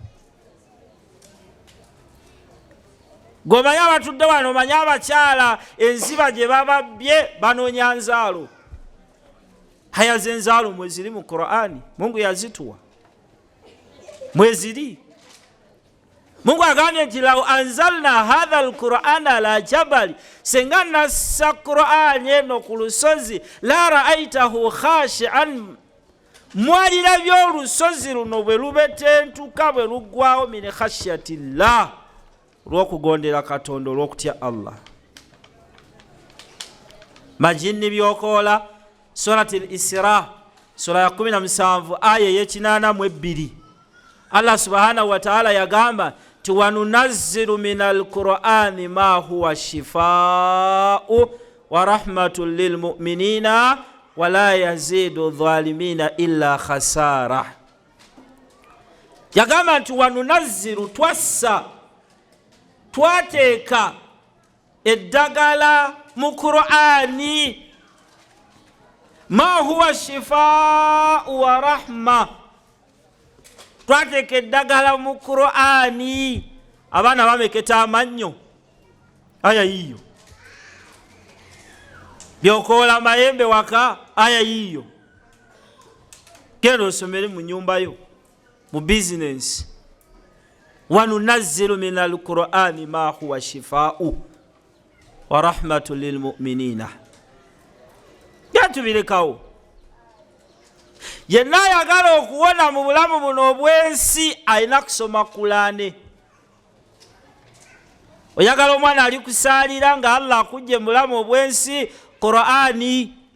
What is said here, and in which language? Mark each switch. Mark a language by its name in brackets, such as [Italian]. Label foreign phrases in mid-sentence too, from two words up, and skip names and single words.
[Ganda] Gomanya abatudde wano, omanya abakyala enziba gye bababbye banoonya nzaalo. Haya z'enzaalo mweziri mu Qur'ani, Mungu yazituwa mweziri. Mungu agambye nti [Arabic] لو أنزلنا هذا القرآن على جبل, [Ganda] senga nassa Qur'ani eno ku lusozi, [Arabic] لرأيته خاشعا, [Ganda] mwalirabye olusozi luno bwe lubetentuka, bwe luggwawo [Arabic] من خشية الله, [Ganda] olw'okugondera Katonda, olw'okutya Allah. Majinni byokoola, [Arabic] سورة الإسراء [Ganda] sura ya 17 aya y'e82, [Arabic] الله سبحانه وتعالى yagamba وننزل من القرآن ما هو شفاء ورحمة للمؤمنين ولا يزيد الظالمين إلا خسارا. [Ganda] Yagamba nti wanunazzilu, twassa, twateeka eddagala mu Qur'ani, [Arabic] ما هو شفاء ورحمة, [Ganda] twateeka eddagala mu Qur'ani. Abaana bameketa amannyo, aya yiyo. Byokoola mayembe waka, aya yiyo. Genda osomere mu nyumba yo, mu business. [Arabic] وننزل من القرآن ما هو شفاء ورحمة للمؤمنين. [Ganda] Yatubirekawo. Yenna ayagala okuwona mu bulamu buno obwensi alina kusoma Qur'ani. oyagala omwana ali kusaalira nga Allah akujje mulamu obwensi Qur'ani.